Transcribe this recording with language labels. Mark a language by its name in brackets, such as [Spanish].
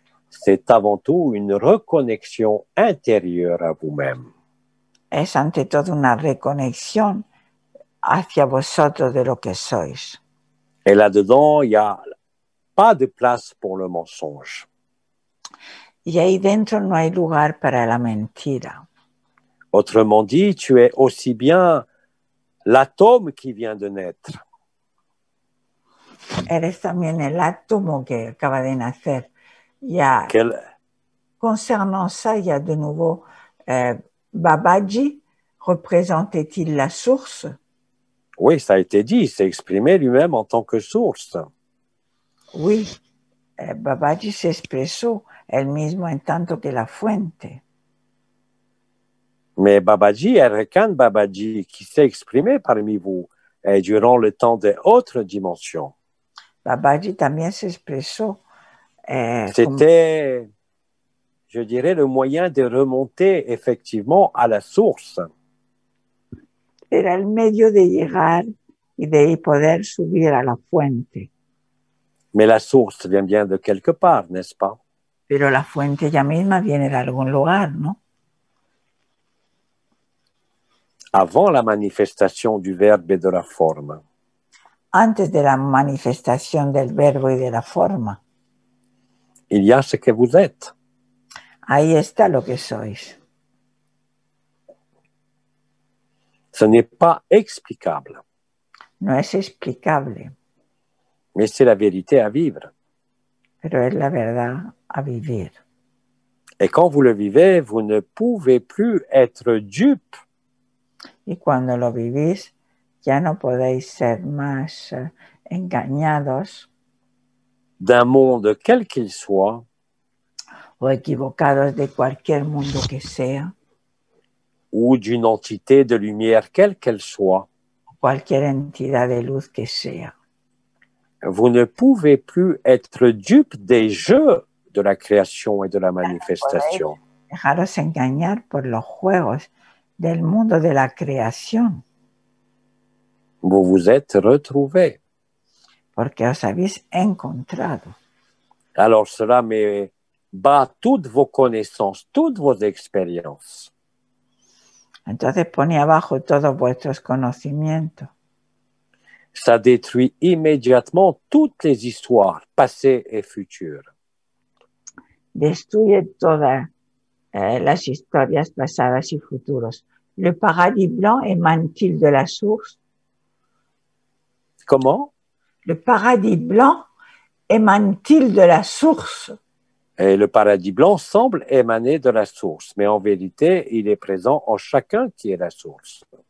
[French] c'est avant tout une reconnexion intérieure à vous-même. [Spanish] es ante todo una reconexión hacia vosotros de lo que sois. [French] Et là-dedans, il n'y a pas de place pour le mensonge. [Spanish] Y ahí dentro no hay lugar para la mentira. [French] Autrement dit, tu es aussi bien l'atome qui vient de naître. [Spanish] Eres también el átomo que acaba de nacer. [French] Ya, concernant ça, il y a de nouveau Babaji, représentait-il la source? Oui, ça a été dit, il s'est exprimé lui-même en tant que source. [Spanish] Oui, Babaji se expresó él mismo en tanto que la fuente. [French] Mais Babaji, Erkan Babaji, qui s'est exprimé parmi vous durant le temps des autres dimensions. [Spanish] Babaji también se expresó. [French] C'était, je dirais, le moyen de remonter effectivement à la source. [Spanish] Era el medio de llegar y de poder subir a la fuente. [French] Mais la source vient bien de quelque part, n'est-ce pas? [Spanish] Pero la fuente ella misma viene de algún lugar, ¿no? [French] Avant la manifestation du verbe et de la forme. [Spanish] Antes de la manifestación del verbo y de la forma. [French] Il y a ce que vous êtes. [Spanish] Ahí está lo que sois. [French] Ce n'est pas explicable. [Spanish] No es explicable. [French] Mais c'est la vérité à vivre. [Spanish] Pero es la verdad a vivir. [French] Et quand vous le vivez, vous ne pouvez plus être dupe. [Spanish] Y cuando lo vivís, ya no podéis ser más engañados [French] d'un monde quel qu'il soit, [Spanish] o equivocados de cualquier mundo que sea, [French] ou d'une entité de lumière quelle qu'elle soit. [Spanish] Cualquier entidad de luz que sea. [French] Vous ne pouvez plus être dupe des jeux de la création et de la manifestation. [Spanish] Dejaros engañar por los juegos del mundo de la creación. [French] Vous vous êtes retrouvés. [Spanish] Porque os habéis encontrado. [French] Alors cela met bas toutes vos connaissances, toutes vos expériences. [Spanish] Entonces pone abajo todos vuestros conocimientos. [French] Ça détruit immédiatement toutes les histoires, passées et futures. [Spanish] Destruye todas las historias pasadas y futuros. [French] Le paradis blanc émane-t-il de la source? Comment? Le paradis blanc émane-t-il de la source? Et le paradis blanc semble émaner de la source, mais en vérité, il est présent en chacun qui est la source.